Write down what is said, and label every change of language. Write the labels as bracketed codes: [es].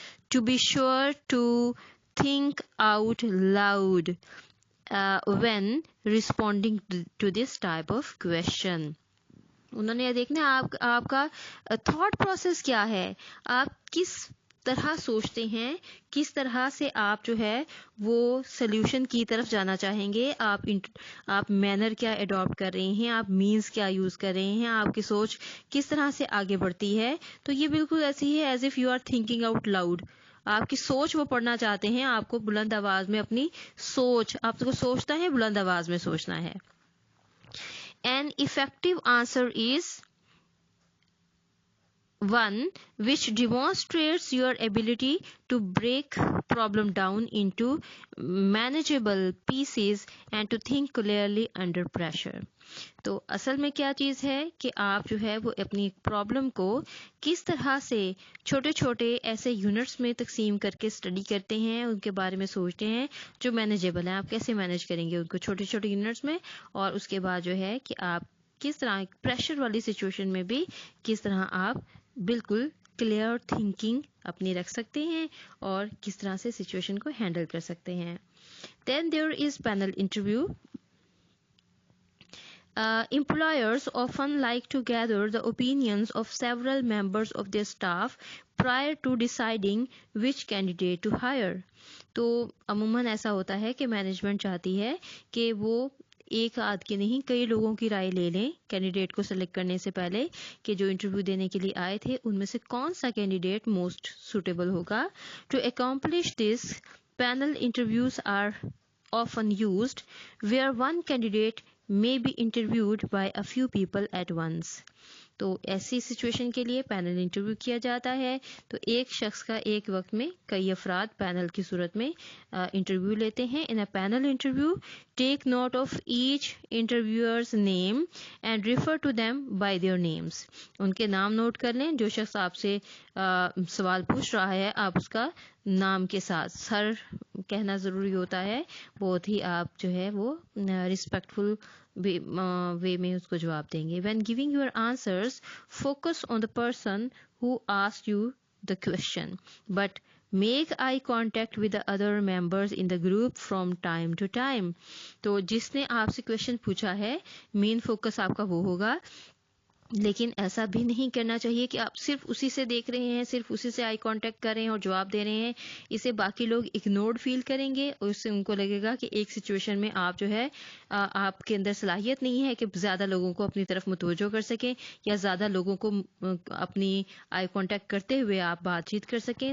[en] To be sure to think out loud when responding to this type of question. [ur] انہوں نے یہ دیکھنا ہے آپ کا تھاٹ پروسیس کیا ہے, آپ کس طرح سوچتے ہیں, کس طرح سے آپ جو ہے وہ سلیوشن کی طرف جانا چاہیں گے, آپ مینر کیا اڈاپٹ کر رہے ہیں, آپ مینز کیا یوز کر رہے ہیں, آپ کی سوچ کس طرح سے آگے بڑھتی ہے. تو یہ بالکل ایسی ہے [en] As if you are thinking out loud. [ur] آپ کی سوچ وہ پڑھنا چاہتے ہیں, آپ کو بلند آواز میں اپنی سوچ, آپ کو سوچنا ہے بلند آواز میں سوچنا ہے. [en] An effective answer is one which demonstrates your ability to break problem down into manageable pieces and to think clearly under pressure. [ur] تو اصل میں کیا چیز ہے کہ آپ جو ہے وہ اپنی پرابلم کو کس طرح سے چھوٹے چھوٹے ایسے یونٹس میں تقسیم کر کے اسٹڈی کرتے ہیں, ان کے بارے میں سوچتے ہیں جو مینیجیبل ہیں. آپ کیسے مینیج کریں گے ان کو چھوٹے چھوٹے یونٹس میں, اور اس کے بعد جو ہے کہ آپ کس طرح پریشر والی سچویشن میں بھی کس طرح آپ بالکل کلیئر تھنکنگ اپنی رکھ سکتے ہیں اور کس طرح سے سچویشن کو ہینڈل کر سکتے ہیں. [en] Then there is panel interview. Employers often like to gather the opinions of several members of their staff prior to deciding which candidate to hire. [ur] تو عموماً ایسا ہوتا ہے کہ مینجمنٹ چاہتی ہے کہ وہ ایک آدھ کی نہیں کئی لوگوں کی رائے لے لیں کینڈیڈیٹ کو سلیکٹ کرنے سے پہلے کہ جو انٹرویو دینے کے لیے آئے تھے ان میں سے کون سا کینڈیڈیٹ موسٹ سوٹیبل ہوگا. [en] To accomplish this panel interviews are often used where one candidate may be interviewed by a few people at once. [ur] تو ایسی سچویشن کے لیے پینل انٹرویو کیا جاتا ہے. تو ایک شخص کا ایک وقت میں کئی افراد پینل کی صورت میں انٹرویو لیتے ہیں. [en] In a panel interview take note of each interviewers name and refer to them by their names. [ur] ان کے نام نوٹ کر لیں. جو شخص آپ سے سوال پوچھ رہا ہے آپ اس کا نام کے ساتھ سر کہنا ضروری ہوتا ہے. بہت ہی آپ جو ہے وہ رسپیکٹفل وے میں اس کو جواب دیں گے. [en] When giving your answers focus on the person who asked you the question but make eye contact with the other members in the group from time to time. [ur] تو جس نے آپ سے کوشچن پوچھا ہے مین فوکس آپ کا وہ ہوگا. لیکن ایسا بھی نہیں کرنا چاہیے کہ آپ صرف اسی سے دیکھ رہے ہیں صرف اسی سے آئی کانٹیکٹ کر رہے ہیں اور جواب دے رہے ہیں. اسے باقی لوگ اگنورڈ فیل کریں گے اور اس سے ان کو لگے گا کہ ایک سچویشن میں آپ جو ہے آپ کے اندر صلاحیت نہیں ہے کہ زیادہ لوگوں کو اپنی طرف متوجہ کر سکیں یا زیادہ لوگوں کو اپنی آئی کانٹیکٹ کرتے ہوئے آپ بات چیت کر سکیں.